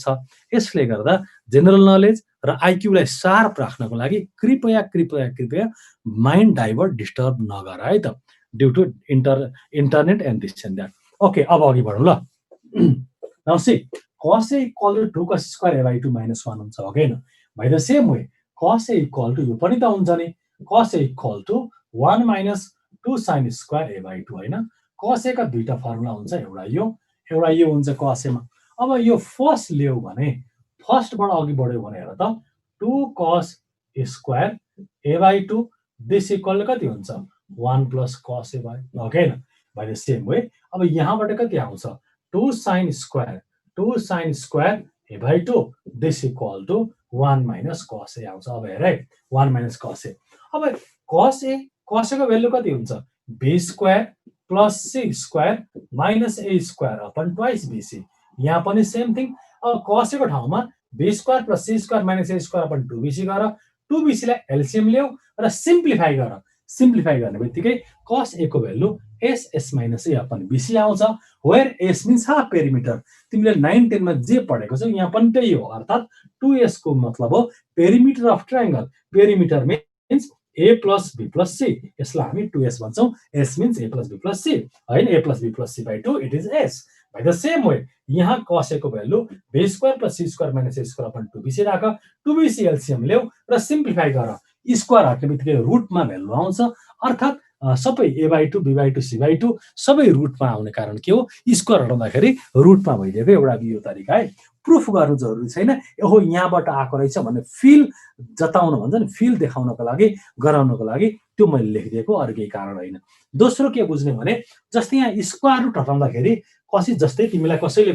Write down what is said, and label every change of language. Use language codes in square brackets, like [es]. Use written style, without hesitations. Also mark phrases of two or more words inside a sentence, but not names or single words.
[ne] यसले गर्दा जेनरल नलेज र आइक्यूलाई शार्प राख्नको लागि कृपया कृपया कृपया [en] mind divert disturb [ne] नगर है त [en] due to internet and this and that. [ne] ओके अब अघि बढौँ ल। [en] now see cos a [ne] = 2 cos स्क्वायर a/2 - 1 हुन्छ हो हैन। [en] by the same way [ne] cos a = यो पनि त हुन्छ नि cos a = 1 - 2 sin स्क्वायर a/2 हैन। cos a का दुईटा फर्मुला हुन्छ एउटा यो हुन्छ cos a मा। अब यो फर्स्ट ल्याउ भने फर्स्टबाट अघि बढ्यो भने हेर त 2 cos स्क्वायर a/2 [en] this equal [ne] कति हुन्छ 1 + cos a हो हैन। [en] by the same way [ne] अब यहाँबाट कति आउँछ 2 sin स्क्वायर a/2 [en] this equal to [ne] 1 - cos a आउँछ। अब हेर है 1 - cos a। अब cos a को भ्यालु कति हुन्छ b स्क्वायर + c स्क्वायर - a स्क्वायर [en] upon twice bc. [ne] यहाँ पनि [en] same thing. [ne] अब cos a को ठाउँमा b स्क्वायर + c स्क्वायर - a स्क्वायर अपन 2bc गर 2bc लाई एलसीएम ल्याऊ र सिम्प्लिफाई गर। सिम्प्लिफाई गर्ने बित्तिकै cos a को भ्यालु s - a अपन bc आउँछ [en] where s means half perimeter. [ne] तिमीले 9 10 मा जे पढेको छौ यहाँ पनि त्यही हो अर्थात 2s को मतलब हो [en] perimeter of triangle. perimeter means a + b + c [ne] यसलाई हामी 2s भन्छौं। [en] s means a + b + c [ne] हैन a + b + c/2 [en] it is s. by the same way [ne] यहाँ cos a को भ्यालु b स्क्वायर + c स्क्वायर - a स्क्वायर अपन 2bc राख 2bc एलसीएम ल्याऊ र सिम्प्लिफाई गर। स्क्वायर हट्ने बित्तिकै रुटमा भ्यालु आउँछ अर्थात सबै a/2 b/2 c/2 सबै रुटमा आउने कारण के हो स्क्वायर हटाउँदाखेरि रुटमा भइदिएको एउटा यो तरिका है प्रुफ गर्नु जरुरी छैन ओहो यहाँबाट आएको रहेछ भन्ने फिल जताउन भन्छ नि फिल देखाउनको लागि गराउनको लागि त्यो मैले लेखिदिएको अरू केही कारण होइन दोस्रो के बुझ्ने भने जस्तै यहाँ [en] square root [ne] हटाउँदाखेरि कसै जस्तै तिमीलाई कसैले